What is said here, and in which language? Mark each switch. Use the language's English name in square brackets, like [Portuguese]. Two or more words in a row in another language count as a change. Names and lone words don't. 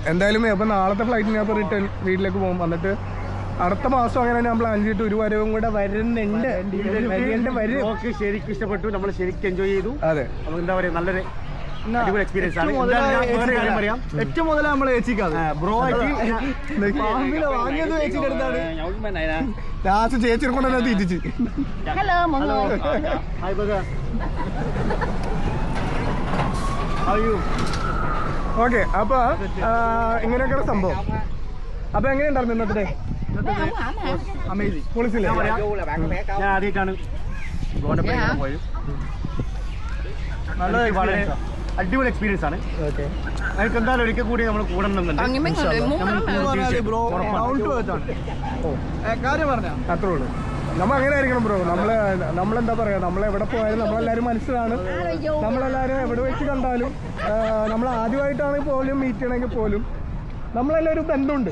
[Malayalam] എന്തായാലും അപ്പം നാളത്തെ ഫ്ലൈറ്റിന് അപ്പോൾ റിട്ടേൺ വീട്ടിലേക്ക് പോകും. വന്നിട്ട് അടുത്ത മാസം അങ്ങനെ ഞാൻ പ്ലാൻ ചെയ്തിട്ട് ഒരു വരവും കൂടെ വരുന്നുണ്ട്. ബ്രോക്ക് ശരിക്കും ഇഷ്ടപ്പെട്ടു. നമ്മൾ ശരിക്കും എൻജോയ് ചെയ്തു. അതെ നമുക്ക് എന്താ പറയാ നല്ലൊരു അടിപൊളി എക്സ്പീരിയൻസ് ആണ്. പറയാം ഏറ്റവും മുതലേ നമ്മൾ ഏച്ചിക്കാതെ ബ്രോ ആയിട്ട് വാങ്ങിയത് ഏച്ചിന്റെ അടുത്താണ്. ലാസ്റ്റ് ചേച്ചിനെ കൊണ്ട് തന്നെ തിരിച്ച്. [Vietnamese] Hello mọi người. [English] hi Baga how you. [Malayalam] ഓക്കെ അപ്പോൾ ഇങ്ങനെയൊക്കെയാണ് സംഭവം. അപ്പോൾ എങ്ങനെയുണ്ടായിരുന്നു ഇന്നത്തെ [Vietnamese] Mấy ổng hả hả? [Malayalam] അമേസിംഗ്. പൊളിച്ചില്ലേ? ഞാൻ ആദ്യമായിട്ടാണ് ബ്രോന്റെ പേര് പോയത്. നല്ല വളരെ അടിപൊളി എക്സ്പീരിയൻസ് ആണ്. ഓക്കെ എനിക്ക് എന്തായാലും ഒരിക്കൽ കൂടി നമ്മൾ കൂടെ [Vietnamese] Còn như mấy người muốn lắm mà. [Malayalam] ബ്രോ [English] down to earth [Malayalam] ആണ്. കാര്യം പറഞ്ഞ അത്രേ ഉള്ളൂ. നമ്മൾ അങ്ങനെ ആയിരിക്കണം ബ്രോ. നമ്മളെന്താ പറയുക, നമ്മളെവിടെ പോയാലും നമ്മളെല്ലാവരും മനസ്സിലാണ്. നമ്മളെല്ലാവരും എവിടെ വെച്ച് കണ്ടാലും നമ്മൾ ആദ്യമായിട്ടാണ് പോലും മീറ്റ് ചെയ്യണമെങ്കിൽ പോലും നമ്മളെല്ലാം ഒരു ബന്ധമുണ്ട്.